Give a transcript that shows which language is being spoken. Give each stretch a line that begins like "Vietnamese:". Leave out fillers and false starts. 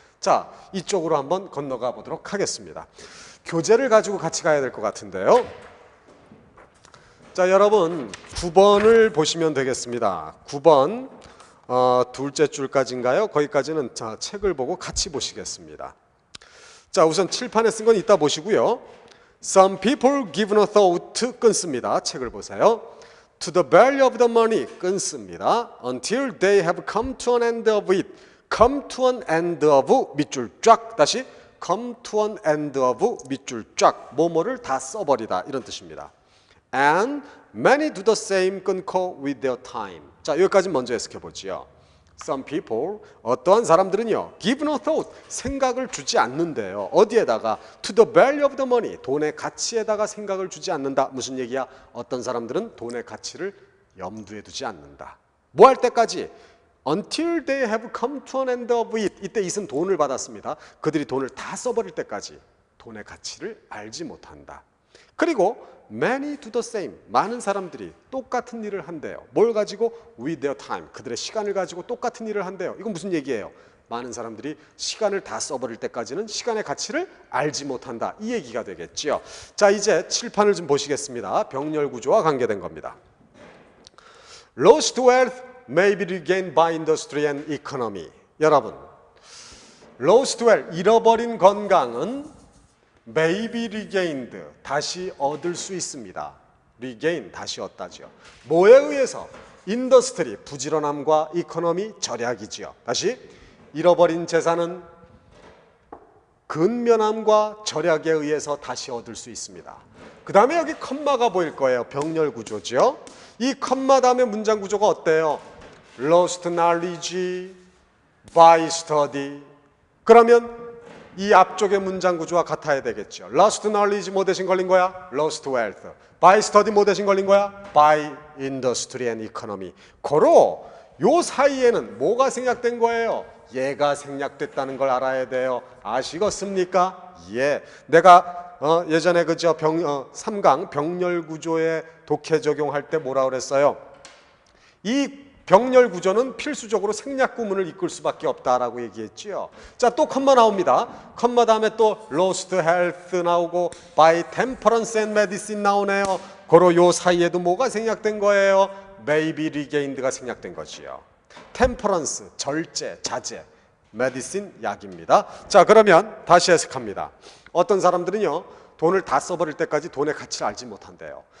Korean: 자, 이쪽으로 한번 건너가 보도록 하겠습니다. 교재를 가지고 같이 가야 될 것 같은데요. 자, 여러분 9번을 보시면 되겠습니다. 9번 둘째 줄까지인가요? 거기까지는 자, 책을 보고 같이 보시겠습니다. 자, 우선 칠판에 쓴 건 이따 보시고요.
English: Some people give no thought
Korean: 끊습니다. 책을 보세요.
English: To the value of the money
Korean: 끊습니다.
English: Until they have come to an end of it. Come to an end of
Korean: 밑줄 쫙 다시
English: come to an end of
Korean: 밑줄 쫙 뭐뭐를 다 써버리다 이런 뜻입니다.
English: And many do the same
Korean: 끊고
English: with their time.
Korean: 자, 여기까지 먼저 해석해 보지요.
English: Some people,
Korean: 어떠한 사람들은요,
English: give no thought,
Korean: 생각을 주지 않는데요. 어디에다가?
English: To the value of the money,
Korean: 돈의 가치에다가 생각을 주지 않는다. 무슨 얘기야? 어떤 사람들은 돈의 가치를 염두에 두지 않는다. 뭐 할 때까지?
English: Until they have come to an end of it.
Korean: 이때 it은 돈을 받았습니다. 그들이 돈을 다 써버릴 때까지 돈의 가치를 알지 못한다. 그리고
English: many do the same.
Korean: 많은 사람들이 똑같은 일을 한대요. 뭘 가지고?
English: With their time.
Korean: 그들의 시간을 가지고 똑같은 일을 한대요. 이건 무슨 얘기예요? 많은 사람들이 시간을 다 써버릴 때까지는 시간의 가치를 알지 못한다. 이 얘기가 되겠죠. 자, 이제 칠판을 좀 보시겠습니다. 병렬 구조와 관계된 겁니다.
English: Lost wealth may be regained by industry and economy.
Korean: 여러분,
English: lost wealth,
Korean: 잃어버린 건강은
English: may be regained,
Korean: 다시 얻을 수 있습니다. regain, 다시 얻다죠. 뭐에 의해서? 인더스트리, 부지런함과 이코노미, 절약이지요. 다시, 잃어버린 재산은 근면함과 절약에 의해서 다시 얻을 수 있습니다. 그 다음에 여기 컴마가 보일 거예요. 병렬 구조죠. 이 컴마 다음에 문장 구조가 어때요?
English: Lost knowledge by study.
Korean: 그러면 이 앞쪽의 문장 구조와 같아야 되겠죠.
English: Lost knowledge
Korean: 뭐 대신 걸린 거야?
English: Lost wealth. By study
Korean: 뭐 대신 걸린 거야?
English: By industry and economy.
Korean: 고로 요 사이에는 뭐가 생략된 거예요? 얘가 생략됐다는 걸 알아야 돼요. 아시겠습니까? 예. 내가 예전에 그저 3강 병렬 구조의 독해 적용할 때 뭐라 그랬어요? 이 병렬 구조는 필수적으로 생략 구문을 이끌 수밖에 없다라고 얘기했지요. 자, 또 컴마 나옵니다. 컴마 다음에 또
English: lost health 나오고 by temperance and medicine
Korean: 나오네요. 고로 요 사이에도 뭐가 생략된 거예요?
English: may be regained
Korean: 가 생략된 거지요. temperance, 절제, 자제, medicine, 약입니다. 자, 그러면 다시 해석합니다. 어떤 사람들은요, 돈을 다 써버릴 때까지 돈의 가치를 알지 못한대요.